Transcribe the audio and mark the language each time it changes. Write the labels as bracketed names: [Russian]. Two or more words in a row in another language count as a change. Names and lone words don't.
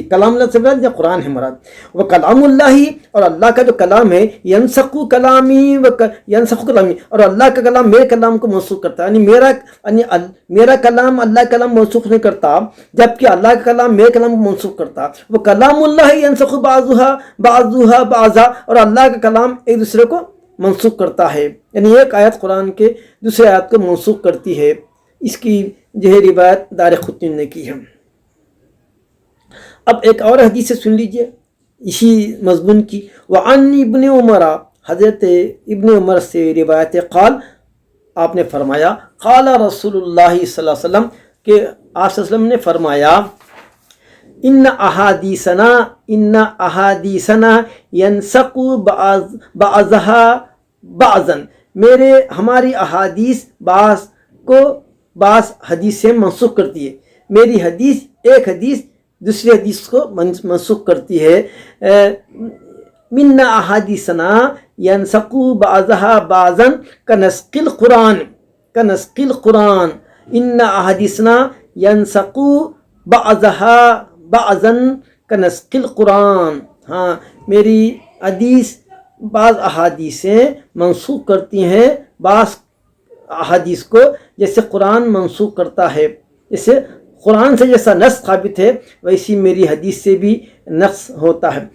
[Urdu] کلام اللہ سے مراد یا قرآن ہے مراد. وہ کلام اللہ ہی، اور اللہ کا جو کلام ہے [Arabic] ینسخ کلامی [Urdu] اور اللہ کا کلام میرے کلام کو منسوخ کرتا ہے. یعنی میرا کلام اللہ کا کلام منسوخ نہیں کرتا، جبکہ اللہ کا کلام میرے کلام کو منسوخ کرتا. [Arabic] وہ کلام اللہ ینسخ بعضها بعضا، [Urdu] اور اللہ کا کلام ایک دوسرے کو منسوخ کرتا ہے. یعنی ایک آیت قرآن کے دوسرے آیت کو منسوخ کرتی ہے. اس کی جو ہے روایت دارقطنی نے کی ہے. اب ایک اور حدیث سے سن لیجئے اسی مضمون کی. [Arabic] وعن ابن عمر، [Urdu] حضرت ابن عمر سے روایت قال، آپ نے فرمایا [Arabic] قال رسول اللہ صلی اللہ علیہ وسلم [Urdu] کہ آپ صلی اللہ علیہ وسلم نے فرمایا [Arabic] إن أحاديثنا ينسخ بعضها بعضا, [Urdu] ہماری احادیث بعض کو بعض حدیث سے منسوخ کرتی ہے. میری حدیث، ایک حدیث دوسری حدیث کو منسوخ کرتی ہے. [Arabic] منا أحاديثنا ينسخ بعضها بعضا كنسخ القرآن، إن أحاديثنا ينسخ بعضها بعضا كنسخ القرآن. [Urdu] ہاں، میری حدیث بعض احادیثیں منسوخ کرتی ہیں بعض احادیث کو، جیسے قرآن منسوخ کرتا ہے. جیسے قرآن سے جیسا نسخ ثابت ہے، ویسی میری حدیث سے بھی نسخ ہوتا ہے.